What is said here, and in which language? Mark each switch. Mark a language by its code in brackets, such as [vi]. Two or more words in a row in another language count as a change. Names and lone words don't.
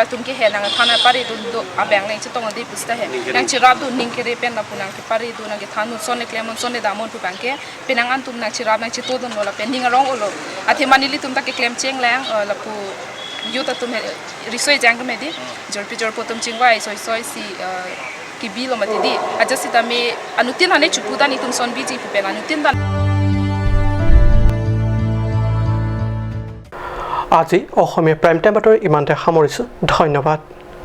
[mjw] tum ke he nang thana pari dun do abeng nang chitong di pusta he nang chirap dun ning kere pen na punang ke pari dun nang thanu son le klemon son le damon pu bangke penang an tum nang chirap nang chito dun la pen ning rong olo ate manili tum ta ke klem cheng lang la pu yuta tum risoi jang me di jor potom chingwai soi si kibilo matidi aja sita me anutin hane chupuda ni tum son biji pu pen anutin dan [as] আজি অসমীয়া প্ৰাইম টাইম বাতৰি ইমানতে সামৰিছোঁ ধন্যবাদ